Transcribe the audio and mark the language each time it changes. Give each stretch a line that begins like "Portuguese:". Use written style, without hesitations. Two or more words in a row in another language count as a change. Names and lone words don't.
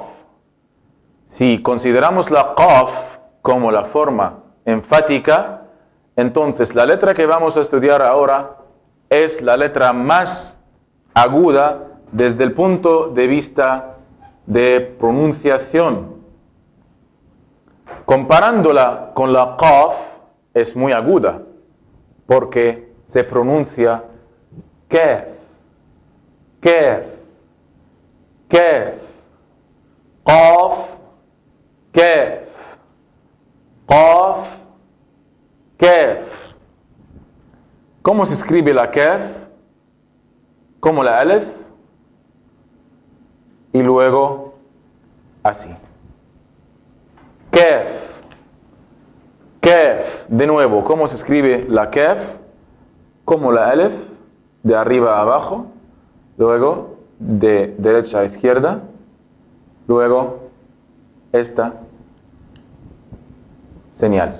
Spanish: Si consideramos la qaf como la forma enfática, entonces la letra que vamos a estudiar ahora es la letra más aguda desde el punto de vista de pronunciación. Comparándola con la qaf es muy aguda porque se pronuncia kaf, kaf, kaf, qaf, kaf, qaf, kaf. ¿Cómo se escribe la kaf? Como la alef y luego así. Kaf, kaf. De nuevo, ¿cómo se escribe la kaf? Como la alef, de arriba a abajo, luego de derecha a izquierda, luego esta señal.